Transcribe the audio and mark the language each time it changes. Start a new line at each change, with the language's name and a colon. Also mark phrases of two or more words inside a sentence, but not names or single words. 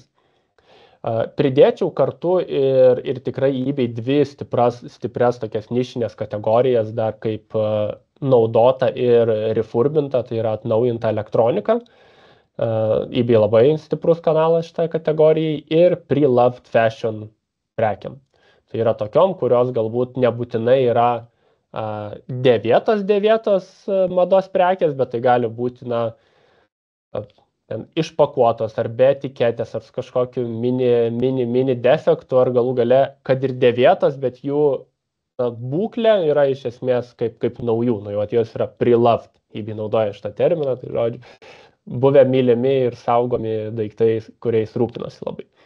Lithuanian: Pridėčiau kartu ir tikrai eBay dvi stiprias tokias nišinės kategorijas, dar kaip naudota ir refurbinta, tai yra atnaujinta elektronika. eBay labai stiprus kanalas šitai kategorijai ir
English: pre-loved fashion
Lithuanian: prekiam. Tai yra tokiom, kurios galbūt nebūtinai yra dėvėtos mados prekės, bet tai gali būti išpakuotos ar be etiketės, ar kažkokiu mini defektų, ar galų gale, kad ir dėvėtos, bet jų būklė yra iš esmės kaip naujų, jos yra pre-loved, eBay naudoja šitą terminą, tai žodžiu, buvę mylimi ir saugomi daiktai, kuriais rūpinosi labai.